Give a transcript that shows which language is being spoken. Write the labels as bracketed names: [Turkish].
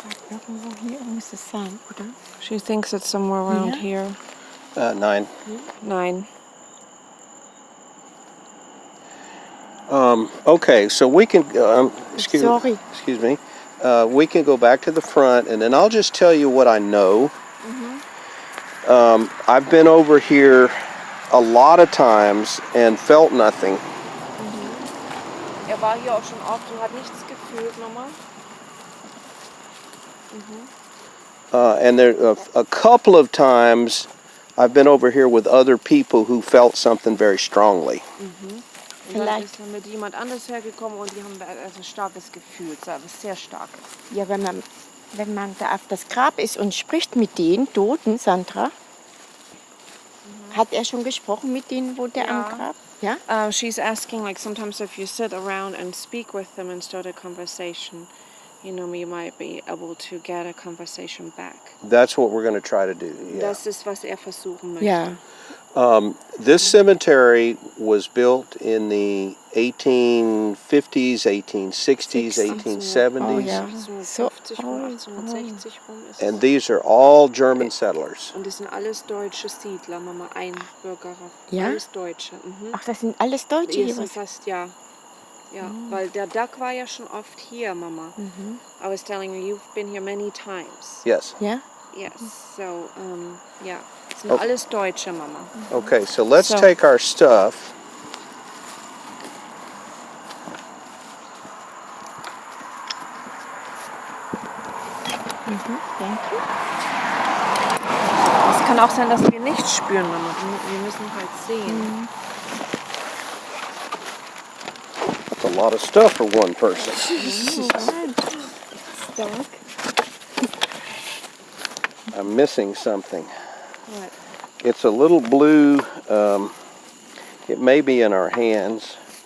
[German] Irgendwo hier muss es sein, oder? [English] She thinks it's somewhere around Yeah. here. 9. 9. Okay, so we can, Sorry. excuse me, we can go back to the front, and then I'll just tell you what I know. I've been over here a lot of times and felt nothing. [German] War hier auch schon oft und hat nichts gefühlt, Mama. [English] And there a couple of times I've been over here with other people who felt something very strongly. [German] Und dann ist er mit jemand anders hergekommen und die haben ein starkes Gefühl, sehr starkes. Ja, wenn man da auf das Grab ist und spricht mit den Toten, Sandra, hat er schon gesprochen mit denen, wo der am Grab? Ja? [English] She's asking, like, sometimes if you sit around and speak with them and start a conversation, you might be able to get a conversation back. That's what we're going to try to do. Yeah. [German] Das ist, was er versuchen möchte. Ja. [English] This cemetery was built in the 1850s, 1860s, 1870s. [German] Oh, ja. So 50 rum, 1860 rum ist [English] And these are all German settlers. [German] Und das sind alles deutsche Siedler, Mama, Einbürgerer. Ja? Alles Deutsche. Ach, das sind alles Deutsche Die hier. sind fast, ja. Ja, weil der Duck war ja schon oft hier, Mama. [English] I was telling you, you've been here many times. Yes. [German] Ja? [English] Yes, so, ja. [German] Das sind alles Deutsche, Mama. [English] Okay, so let's So. take our stuff. [German] Danke. Es kann auch sein, dass wir nichts spüren, Mama. Wir müssen halt sehen. [English] That's a lot of stuff for one person. [German] Stark. [English] I'm missing something. What? It's a little blue, it may be in our hands.